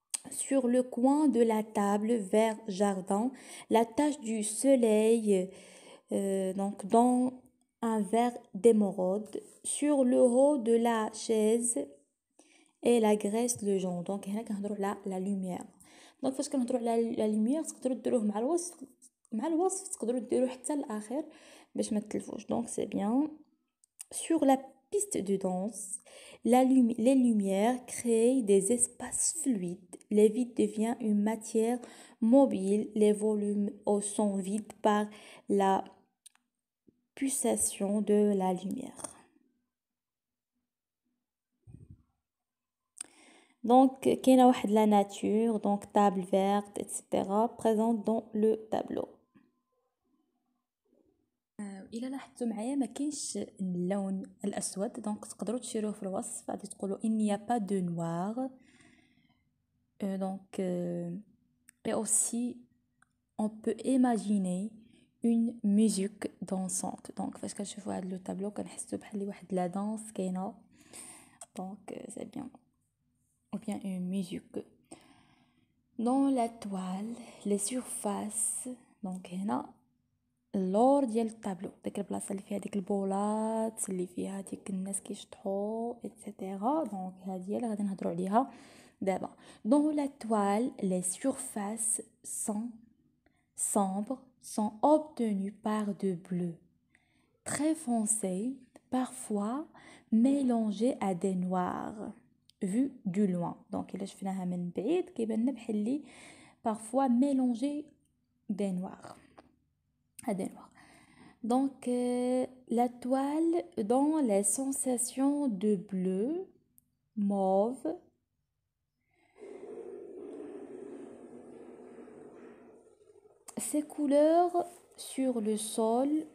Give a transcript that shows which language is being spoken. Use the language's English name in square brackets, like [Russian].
[French] Sur le coin de la table vert jardin, la tache du soleil donc dans un vert d'émeraude. Sur le haut de la chaise et la graisse le jaune. [Arabic] Donc هنا كنهضروا على la lumière. donc فاش كنهضروا على la lumière تقدروا ديروه مع الوصف تقدروا ديروه حتى الاخر باش ما تلفوش. [French] donc c'est bien. Sur la piste de danse, les lumières créent des espaces fluides. Les vides devient une matière mobile. Les volumes sont vides par la pulsation de la lumière. Donc, كاينه واحد la nature, donc table verte, etc. présente dans le tableau. [Arabic] الى لاحظتوا معايا ما كاينش اللون الاسود، دونك تقدروا تشيروه في الوصف غادي تقولوا il n'y a pas de noir. [French] donc et aussi on peut imaginer une musique dansante. [Arabic] donc فاش كنشوفوا هذا لو طابلو كنحسوا بحال واحد لا دانس كاينه. [French] donc c'est bien. ou bien une musique. Dans la toile les surfaces. [Arabic] donc هنا اللور ديال الطابلو ديك البلاصه اللي فيها ديك البولات اللي فيها ديك الناس كيشطحوا ايتترا. دونك هذه هي اللي غادي نهضروا عليها دابا. [French] dans la toile les surfaces sombres sont obtenues par de bleu très foncé parfois mélangé à des noirs vu du loin. [Arabic] donc الا شفناها من بعيد كيبان لنا بحال لي parfois mélangé des noirs. [French] Donc, la toile dans les sensations de bleu, mauve, ces couleurs sur le sol